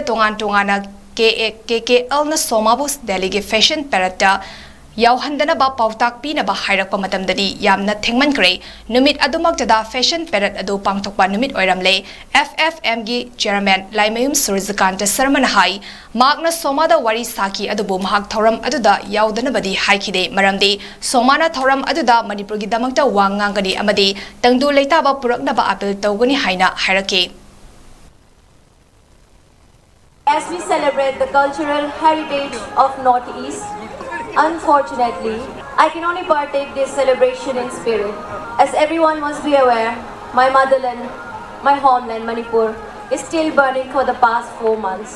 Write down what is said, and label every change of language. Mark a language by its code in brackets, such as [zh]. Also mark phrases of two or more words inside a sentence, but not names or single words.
[mni] tongana 𝐾𝐂 na Somabus Delhi gi [en] fashion parade [mni] yauhandana ba pautak pina ba hairakpa matamdadi yamna thengmankre numit adumaktada [en] fashion parade [mni] adu pangthokpa numit oiramle FFM gi chairman Laimayum Surzakanta Sarman hai magna Somada wari saki adubu mahak thoram aduda yaudana badi haikide maramdi Somana thoram aduda Manipur gi damakta wangangani amadi tangdu leitaba purakna ba appeal tawgani haina hairake [en] As we celebrate the cultural heritage of Northeast, unfortunately, I can only partake this celebration in spirit. As everyone must be aware, my motherland, my homeland, Manipur, is still burning for the past 4 months.